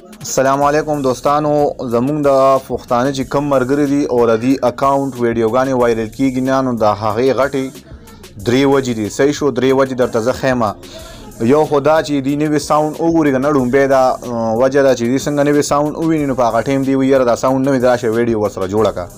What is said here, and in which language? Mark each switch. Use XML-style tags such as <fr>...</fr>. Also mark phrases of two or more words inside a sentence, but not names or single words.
<ps>السلام علیکم دوستانو، زمونږ د پښتنو چې कम मरګري دي او د دې اکاونټ ویډیوګانې وایرل کیږي نه، نو د هغې غټې درې وجې دي. صحیح شو، درې وجې درته زه ښیم. یو خو دا چې دې نوی ساوند وګوري که نه، ړومبی دا وجه ده چې دې څنګه نوی ساوند وویني، نو په هغه ټایم دې وایي یاره دا ساوند نوی دی، راشه ویډیو ورسره جوړه کړه.</ps>